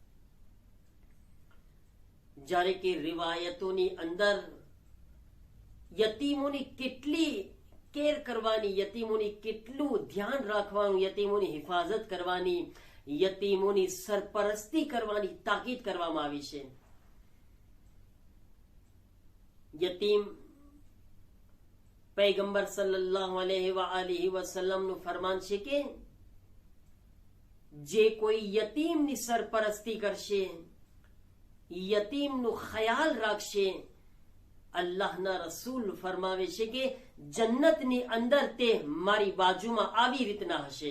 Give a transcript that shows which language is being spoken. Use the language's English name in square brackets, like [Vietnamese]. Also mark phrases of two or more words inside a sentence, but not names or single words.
[Gujarati] જ્યારે કે રિવાયતોની અંદર યતીમોની કેટલી કેર કરવાની, યતીમોની કેટલું ધ્યાન રાખવાનું, યતીમોની હિફાજત કરવાની, યતીમોની સરપરસ્તી કરવાની તાકીદ કરવામાં આવી છે. યતીમ पैगंबर [Arabic] صلى الله عليه وسلم [Gujarati] નું ફરમાન છે કે જે કોઈ યતીમની સરપરસ્તી કરશે, યતીમનું ખ્યાલ રાખશે, અલ્લાહના રસૂલ ફરમાવે છે કે જન્નતની અંદર તે મારી બાજુમાં આવી રીતના હશે.